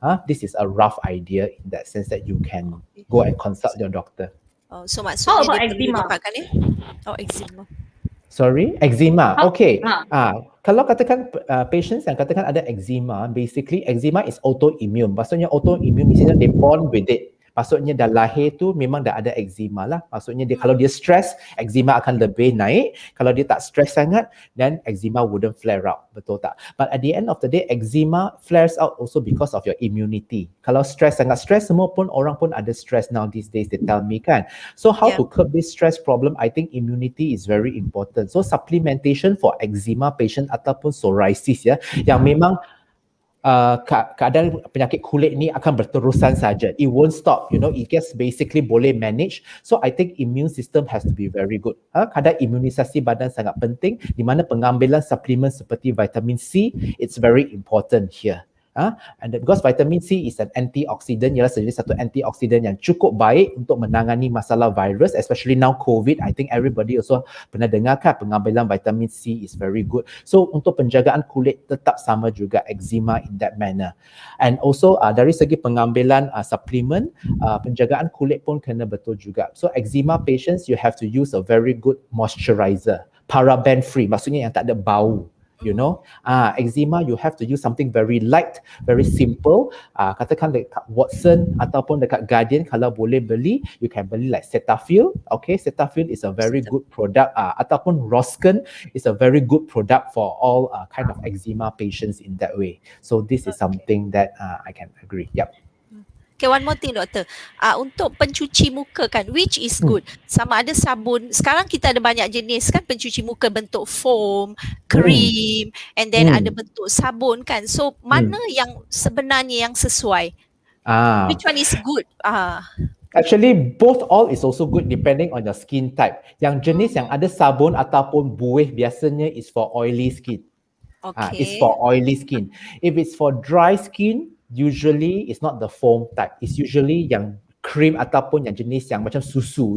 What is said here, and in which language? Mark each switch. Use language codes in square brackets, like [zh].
[en] This is a rough idea in that sense that you can go and consult your doctor. [ms] So maksudnya [en] How about [ms] dia perlu [en] eczema? [ms] dapatkan ya? Eczema. [en] Sorry, eczema. Okay. [ms] Kalau katakan patients yang katakan ada eczema, [en] basically eczema is autoimmune. [ms] Maksudnya autoimmune misalnya [en] they born with it. [ms] Maksudnya dah lahir tu memang dah ada eczema lah. Maksudnya dia kalau dia stress, eczema akan lebih naik. Kalau dia tak stress sangat, [en] then eczema wouldn't flare out. [ms] Betul tak? [en] But at the end of the day, eczema flares out also because of your immunity. [ms] Kalau stress sangat stress, semua pun orang pun ada stress [en] now these days, they tell me [ms] kan. [en] So how to curb this stress problem? I think immunity is very important. So supplementation for eczema patient [ms] ataupun psoriasis ya, yang memang keadaan penyakit kulit ni akan berterusan saja. [en] It won't stop, it just basically boleh manage. So I think immune system has to be very good. [ms] Kadar imunisasi badan sangat penting, di mana pengambilan suplemen seperti vitamin C, [en] it's very important here. And because vitamin C is an antioxidant, [ms] ialah sejenis satu antioxidant yang cukup baik untuk menangani masalah virus, [en] especially now COVID. I think everybody also [ms] pernah dengar kan pengambilan [en] vitamin C is very good. [ms] So untuk penjagaan kulit tetap sama juga eczema [en] in that manner. And also [ms] dari segi pengambilan suplemen, penjagaan kulit pun kena betul juga. [en] So eczema patients, you have to use a very good moisturizer, paraben free, [ms] maksudnya yang tak ada bau. [en] Eczema you have to use something very light, very simple. [ms] Katakan dekat Watson ataupun dekat Guardian, kalau boleh beli, [en] you can [ms] beli like Cetaphil. [en] Okay, Cetaphil is a very good product. Ataupun Roscan is a very good product for all kind of eczema patients in that way. So this is something that I can agree. Yep. Okay, one more thing doktor. [ms] Untuk pencuci muka kan, [en] which is good? [ms] Sama ada sabun, sekarang kita ada banyak jenis kan pencuci muka bentuk foam, krim, [en] and then [ms] ada bentuk sabun kan. So mana yang sebenarnya yang sesuai? [en] Which one is good? Actually, both all is also good depending on your skin type. [ms] Yang jenis yang ada sabun ataupun buih biasanya [en] is for oily skin. Okay. It's for oily skin. If it's for dry skin, usually it's not the foam type. It's usually [ms] yang cream ataupun yang jenis yang macam susu.